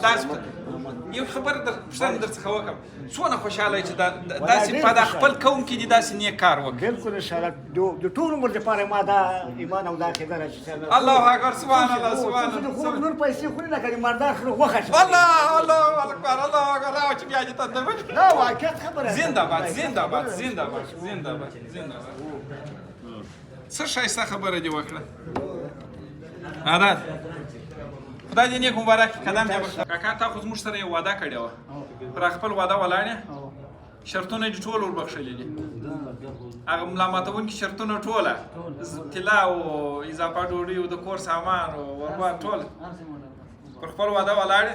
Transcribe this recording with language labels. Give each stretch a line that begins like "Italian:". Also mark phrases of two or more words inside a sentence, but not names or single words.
Pashto: یو خبره پوښتنه در څخه وکړم، څونه خوشحاله چې داسې په دا خپل قوم کې دې داسې نیک کار وکړي؟ بلکل انشاءالله د ټول عمر دپاره ما دا ایمان او دا عقیده ده چې
Arabic: الله اکبر. سبحان الله سبحان الله.
Pashto: نور پیسې خوري لکه د مردار خره غوښه شي.
Arabic: الله اکبر الله اکبر.
Pashto: چې بیا دې ته دا واقعیت خبره.
Persian: زنده باد. زنده باد. زنده باد. زنده باد. زنده باد.
Pashto: څه ښایسته خبره دې وکړه. عادت خدای دې نیک مبارک قدم دې وکړه. کاکا تا خو زموږ سره یو واده کړې وه، پر خپل واده ولاړې، شرطونه دې ټول ور بخښلي دي. هغه ملا ماتونکي شرطونه ټوله، طلا او اضافه ډوډۍ او د کور سامان او وربار ټول پر خپل واده ولاړې.